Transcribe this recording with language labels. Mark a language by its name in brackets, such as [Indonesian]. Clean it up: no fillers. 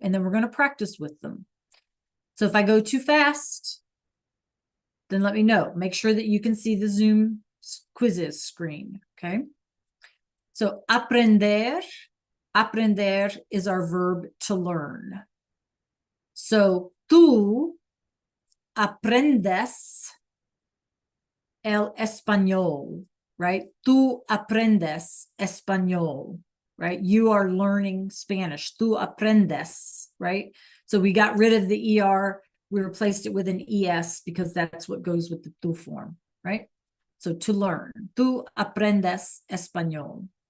[English] And then we're going to practice with them. So if I go too fast, then let me know. Make sure that you can see the Zoom quizzes screen. Okay. So aprender. Aprender is our verb to learn. So [Spanish] tú aprendes el español, [English] right? [Spanish] Tú aprendes español, [English] right? You are learning Spanish. [Spanish] Tú aprendes, [English] right? So we got rid of the ER. We replaced it with an ES, because that's what goes with the tú form, right? So to learn. [Spanish] Tú aprendes español.